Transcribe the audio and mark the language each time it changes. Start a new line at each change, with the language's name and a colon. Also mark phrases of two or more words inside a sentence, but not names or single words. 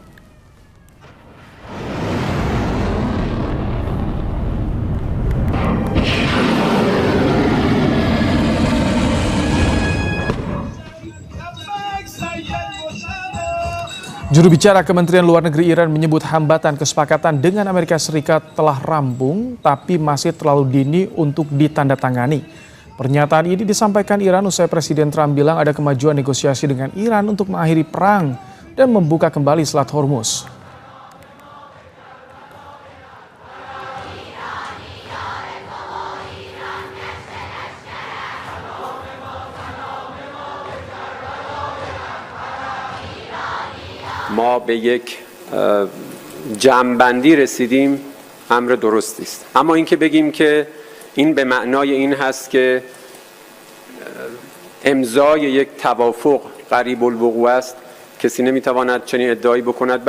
Indonesian: Juru bicara Kementerian Luar Negeri Iran menyebut hambatan kesepakatan dengan Amerika Serikat telah rampung, tapi masih terlalu dini untuk ditandatangani. Pernyataan ini disampaikan Iran usai Presiden Trump bilang ada kemajuan negosiasi dengan Iran untuk mengakhiri perang dan membuka kembali Selat Hormuz.
Persian: ما به یک جمع‌بندی رسیدیم امر درستی است، اما اینکه بگیم که این به معنای این هست که امضای یک توافق قریب الوقوع است، کسی نمیتواند چنین ادعایی بکند.